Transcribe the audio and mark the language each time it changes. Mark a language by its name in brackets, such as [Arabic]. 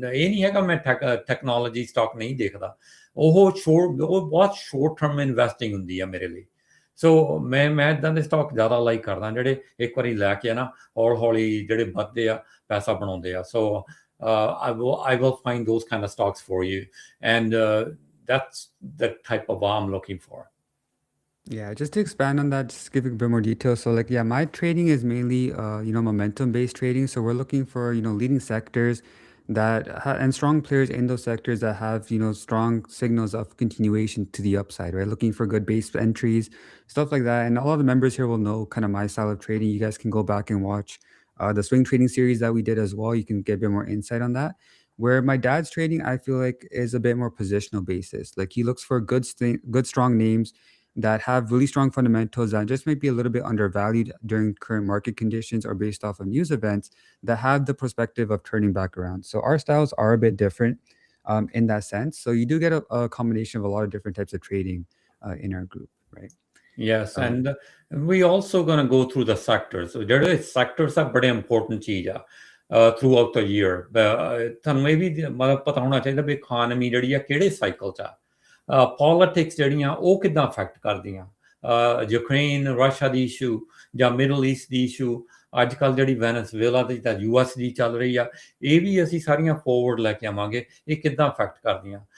[Punjabi] ਨਹੀਂ ਹੈਗਾ ਮੈਂ ਟੈਕਨੋਲੋਜੀ ਸਟਾਕ ਨਹੀਂ ਦੇਖਦਾ ਉਹ ਬਹੁਤ ਸ਼ੋਰਟ ਟਰਮ ਇਨਵੈਸਟਿੰਗ ਹੁੰਦੀ ਆ ਮੇਰੇ ਲਈ ਸੋ ਮੈਂ ਇੱਦਾਂ ਦੇ ਸਟਾਕ ਜ਼ਿਆਦਾ ਲਾਈਕ ਕਰਦਾ ਜਿਹੜੇ ਇੱਕ ਵਾਰੀ ਲੈ ਕੇ ਨਾ ਹੌਲੀ ਜਿਹੜੇ ਵੱਧਦੇ ਆ ਪੈਸਾ ਬਣਾਉਂਦੇ ਆ ਸੋ [English] I will find those kind of stocks for you. And that's the type of I'm looking for. Yeah, just to expand on that, just give a bit more detail. So my trading is mainly, momentum-based trading. So we're looking for, leading sectors and strong players in those sectors that have, strong signals of continuation to the upside, right? Looking for good base entries, stuff like that. And a lot of the members here will know kind of my style of trading. You guys can go back and watch the swing trading series that we did as well. You can get a bit more insight on that. Where my dad's trading, I feel like is a bit more positional basis. Like he looks for good strong names that have really strong fundamentals that just might be a little bit undervalued during current market conditions or based off of news events that have the perspective of turning back around. So our styles are a bit different in that sense. So you do get a combination of a lot of different types of trading in our group, right? Yes, and we also going to go through the sectors. So [Punjabi] ਜਿਹੜੇ sectors ਆ ਬੜੇ important ਚੀਜ਼ ਆ [English] throughout the year. [Punjabi] ਤੁਹਾਨੂੰ ਇਹ ਵੀ ਮਤਲਬ ਪਤਾ ਹੋਣਾ ਚਾਹੀਦਾ ਵੀ ਇਕੋਨਮੀ ਜਿਹੜੀ ਆ ਕਿਹੜੇ ਸਾਈਕਲ 'ਚ ਆ, ਪੋਲਿਟਿਕਸ ਜਿਹੜੀਆਂ ਉਹ ਕਿੱਦਾਂ ਅਫੈਕਟ ਕਰਦੀਆਂ, ਯੂਕਰੇਨ ਰਸ਼ੀਆ ਦੀ ਇਸ਼ੂ ਜਾਂ ਮਿਡਲ ਈਸਟ ਦੀ ਇਸ਼ੂ, ਅੱਜ ਕੱਲ੍ਹ ਜਿਹੜੀ ਵੈਨਸੂਏਲਾ ਦੀ ਤਾਂ US ਦੀ ਚੱਲ ਰਹੀ ਆ, ਇਹ ਵੀ ਅਸੀਂ ਸਾਰੀਆਂ ਫੋਰਵਰਡ ਲੈ ਕੇ ਆਵਾਂਗੇ, ਇਹ ਕਿੱਦਾਂ ਅਫੈਕਟ ਕਰਦੀਆਂ।